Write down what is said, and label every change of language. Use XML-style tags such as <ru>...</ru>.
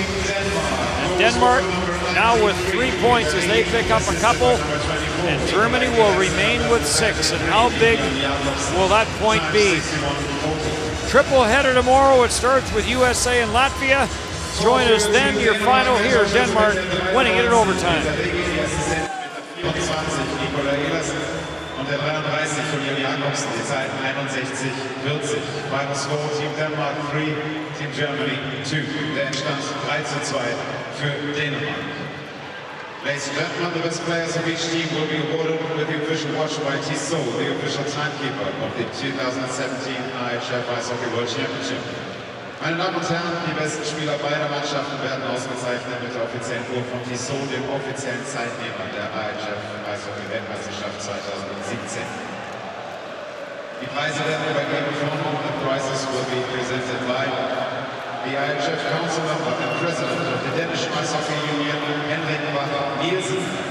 <en>And Denmark now with 3 points as they pick up a couple, and Germany will remain with 6. And how big will that point be? Triple header tomorrow. It starts with USA and Latvia. Join us then. Your final here, Denmark winning it in overtime.</en> <de>Und der 33 von Jürgen Jakobsen, die Zeiten 61:40.</de> <en>Final score, Team Denmark 3, Team Germany 2.</en> <de>Der Endstand 3:2 für Dänemark.</de> <en>Ladies and gentlemen, the best players of each team will be awarded with the official watch by Tissot, the official timekeeper of the 2017 IIHF Ice Hockey World Championship.</en> <de>Meine Damen und Herren, die besten Spieler beider Mannschaften werden ausgezeichnet mit der offiziellen Uhr von Tissot, dem offiziellen Zeitnehmer der IIHF Eishockey-Weltmeisterschaft 2017. Die Preise werden übergeben von</de> <en>The prizes will be presented by the IIHF Council Member and President of the Danish Ice Hockey Union, Henrik Bach-Nielsen.</en>